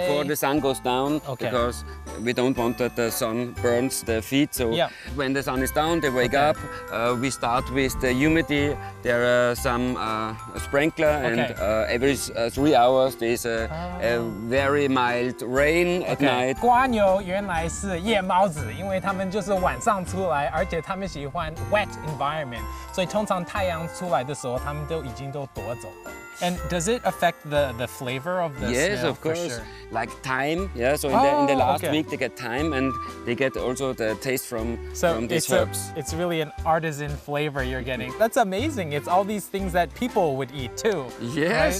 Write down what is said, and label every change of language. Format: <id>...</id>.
<en>Before the sun goes down, because we don't want that the sun burns the feet. So when the sun is down, they wake up. We start with the humidity. There are some sprinkler, and every 3 hours there's a very mild rain at night.</en> <zh>蝸牛原来是夜猫子，因为它们就是晚上出来，而且它们喜欢</zh> <en>wet environment，</en> <zh>所以通常太阳出来的时候，它们都已经都躲走了。</zh> <en>And does it affect the flavor of the snail? Yes, of course. Sure? Like thyme, so in the last week they get thyme, and they get also the taste from these herbs. It's really an artisan flavor you're getting. That's amazing. It's all these things that people would eat too. Yes,</en>